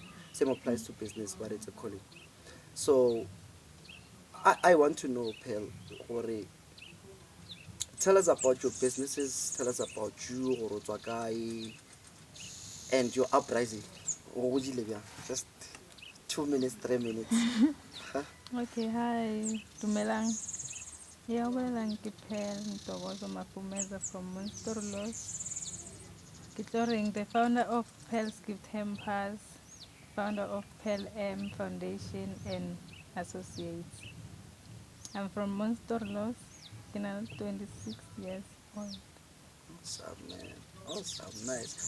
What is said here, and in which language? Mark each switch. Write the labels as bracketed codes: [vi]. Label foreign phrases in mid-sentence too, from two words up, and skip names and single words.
[en] Same applies to business, but it's a calling. So I want to know, Pearl, Ore, tell us about your businesses. Tell us about you, Orotwakai, and your uprising. Just 2 minutes, 3 minutes. Huh? Okay, hi. [st] Dumelang. Ya bolelang ke Pearl Ntokozo Mafumeza from Monsterlos. [en] Kitoring, the founder of Pearl's Gift Hampers, founder of Pearl M Foundation and Associates. I'm from Monsterlos, 26 years old. Awesome, man. Awesome, nice.